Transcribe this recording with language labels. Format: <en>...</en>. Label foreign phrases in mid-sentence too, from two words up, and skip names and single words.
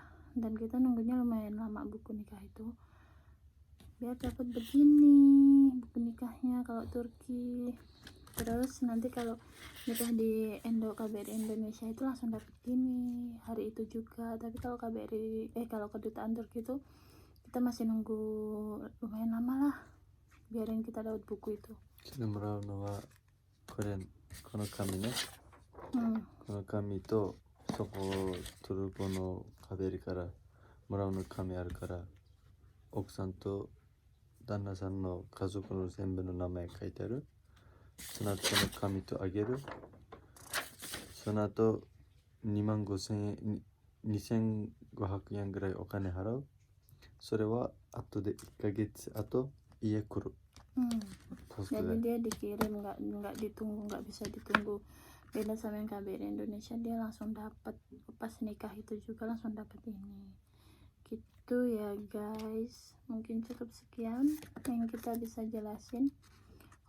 <id>Dan kita nunggunya lumayan lama buku nikah itu, biar dapat begini buku nikahnya kalau Turki. Terus nanti kalau nikah di KBRI Indonesia itu langsung dapat gini hari itu juga, tapi kalau kalau kedutaan Turki itu kita masih nunggu lumayan lama lah, biarin kita dapat buku itu.</id> <ja>それもらうのはこの紙ね、この紙とそこトルコのKBRIからもらうの紙あるから、奥さんと旦那さんの家族の全部の名前書いてある、その後その紙とあげる、その後2万5千円2500円ぐらいお金払う、それは後で1ヶ月後家来る、</ja> <id>jadi dia dikirim, nggak ditunggu, nggak bisa ditunggu. Beda sama yang KBRI Indonesia, dia langsung dapat pas nikah itu juga langsung dapat ini gitu ya guys. Mungkin cukup sekian yang kita bisa jelasin.</id>